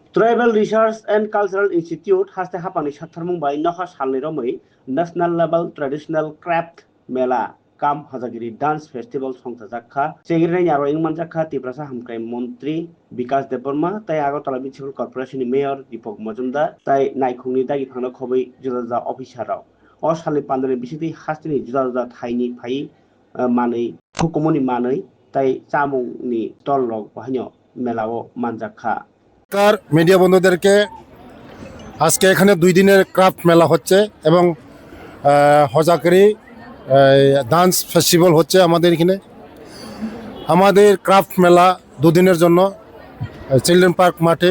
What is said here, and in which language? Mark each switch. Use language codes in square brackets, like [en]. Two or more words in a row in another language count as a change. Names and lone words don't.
[trp] Tribal Research and Cultural Institute haste hapani satharmung bai noha salni romoi National Level Traditional Craft Mela Kam Hajagiri Dance Festival songsajakha chegirnai aro ingmanjakha Tiprasa Hamkrai Montri Bikas Deborma tai Agartala Municipal Corporation ni Mayor Deepak Majumdar tai naikungni dagi phangna khobai juda officer rok o salni pandani bisiti hastini juda thaini phai manei hukumoni manei tai chamungni stall rok bahanyo melao manjakha [bn] মিডিয়া বন্ধুদেরকে আজকে এখানে 2 দিনের ক্রাফট মেলা হচ্ছে এবং হজাগরি ডান্স ফেস্টিভ্যাল হচ্ছে আমাদের এখানে। আমাদের ক্রাফট মেলা 2 দিনের জন্য চিলড্রেন পার্ক মাঠে।